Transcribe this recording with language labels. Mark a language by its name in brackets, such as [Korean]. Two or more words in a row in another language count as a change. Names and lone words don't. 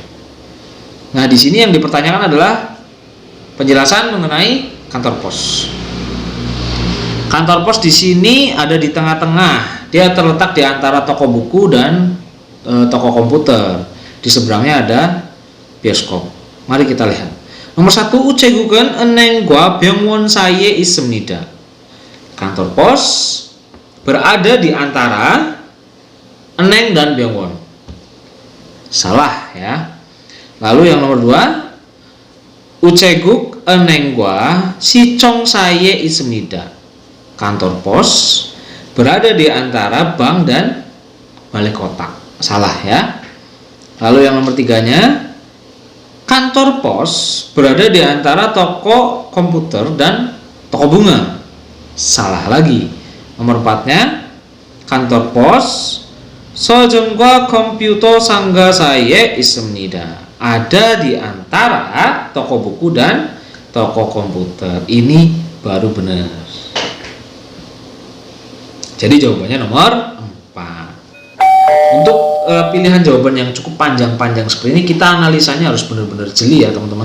[Indonesian] Nah, di sini yang dipertanyakan adalah penjelasan mengenai kantor pos. Kantor pos di sini ada di tengah-tengah. Dia terletak di antara toko buku dan toko komputer. Di seberangnya ada bioskop. Mari kita lihat. Nomor 1, [Korean] 우체국은 은행과 병원 사이에 있습니다. [Indonesian] Kantor pos berada di antara Eneng dan Byongwon. Salah ya. Lalu yang nomor 2, [Korean] 우체국 은행과 시청 사이에 있습니다. [Indonesian] Kantor pos berada di antara bank dan balai kota. Salah ya. Lalu yang nomor 3-nya, kantor pos berada di antara toko komputer dan toko bunga. Salah lagi. Nomor 4-nya, kantor pos [Korean] 서점과 컴퓨터 상가 사이에 있습니다. [Indonesian] Ada di antara toko buku dan toko komputer. Ini baru benar. Jadi jawabannya nomor 4. Untuk pilihan jawaban yang cukup panjang-panjang seperti ini, kita analisanya harus benar-benar jeli ya teman-teman.